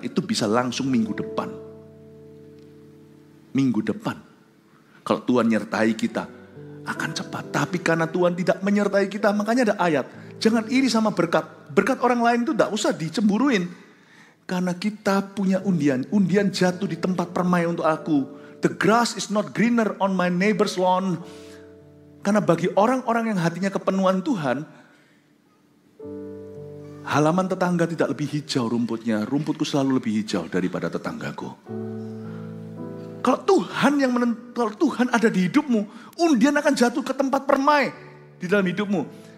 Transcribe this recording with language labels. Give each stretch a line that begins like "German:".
Indonesian: Itu bisa langsung minggu depan. Minggu depan. Kalau Tuhan nyertai kita, akan cepat. Tapi karena Tuhan tidak menyertai kita, makanya ada ayat. Jangan iri sama berkat. Berkat orang lain itu tidak usah dicemburuin. Karena kita punya undian. Undian jatuh di tempat permai untuk aku.
English: The grass is not greener on my neighbor's lawn.
Indonesian: Karena bagi orang-orang yang hatinya kepenuhan Tuhan, halaman tetangga tidak lebih hijau rumputnya. Rumputku selalu lebih hijau daripada tetanggaku. Kalau Tuhan ada di hidupmu, undian akan jatuh ke tempat permai di dalam hidupmu.